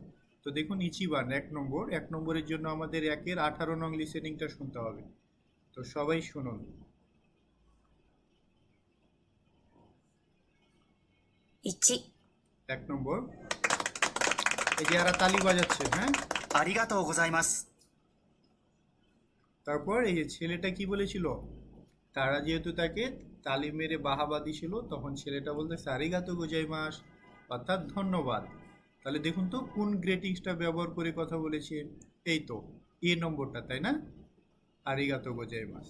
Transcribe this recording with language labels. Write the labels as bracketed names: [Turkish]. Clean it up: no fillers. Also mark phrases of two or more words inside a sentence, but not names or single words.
[Bangla] তো দেখুন ইচিবান ১ নম্বরের জন্য আমাদের ১-এর ১৮ নং লিসেনিংটা শুনতে হবে। তো সবাই শুনুন। 1、 এক নম্বর, এই যে এরা তালি বাজাচ্ছে, হ্যাঁ। [Japanese] ありがとうございます。 [Bangla] তারপর এই যে ছেলেটা কি বলেছিল, তারা যেহেতু তাকে তালি মেরে বাহাবা দিছিল তখন ছেলেটা বলতে [Japanese] ありがとうございます [Bangla] অর্থাৎ ধন্যবাদ। তাহলে দেখুন তো কোন গ্রেটিংসটা ব্যবহার করে কথা বলেছে, এই তো এ নম্বরটা, তাই না, [Japanese] ありがとうございます.